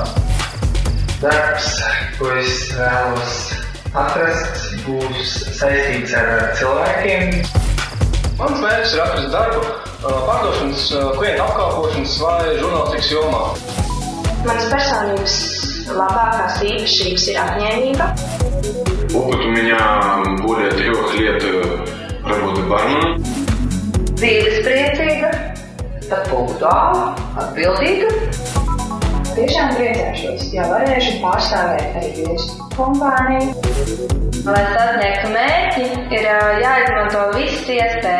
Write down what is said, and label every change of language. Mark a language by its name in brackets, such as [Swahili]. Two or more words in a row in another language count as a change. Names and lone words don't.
[Latvian] Darbs, ko es vēlos atrast, būs saistīts ar cilvēkiem. Mans mērķis ir atrast darbu pārdošanas, klientu apkalpošanas vai žurnālistikas jomā. Manas personības labākās īpašības ir apņēmība. [Russian] Опыт у меня более 3 лет работы барменом. [Latvian] Dzīvespriecīga, pat punktuāla, atbildīga. Tiešām priecāšos, ja varēšu pārstāvēt arī jūsu kompāniju. Lai sasniegtu mērķi, ir jāizmanto visas iespējas.